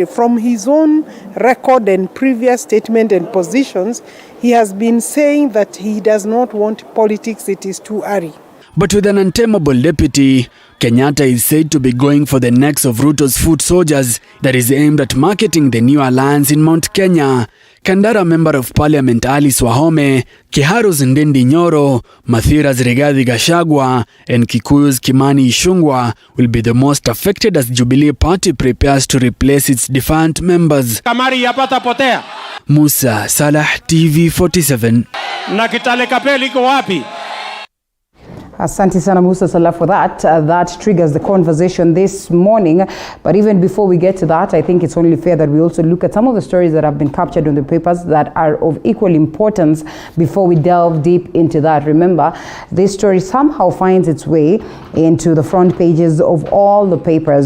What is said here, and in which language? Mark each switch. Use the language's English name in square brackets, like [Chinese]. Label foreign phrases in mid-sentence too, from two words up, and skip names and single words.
[English] From his own record and previous statement and positions, he has been saying that he does not want politics, it is too early. But with an untamable deputy, Kenyatta is said to be going for the necks of Ruto's foot soldiers that is aimed at marketing the new alliance in Mount Kenya. Kandara Member of Parliament Alice Wahome, Kiharu's Ndendi Nyoro, Mathira's Rigathi Gachagua, and Kikuyu's Kimani Ichung'wah will be the most affected as Jubilee Party prepares to replace its defunct members. [Swahili] Kamari yapata potea. Musa Salah, TV47. Na Kitale Kapeli iko wapi? Asante sana Musa Salah [English] for that. That triggers the conversation this morning. But even before we get to that, I think it's only fair that we also look at some of the stories that have been captured on the papers that are of equal importance before we delve deep into that. Remember, this story somehow finds its way into the front pages of all the papers.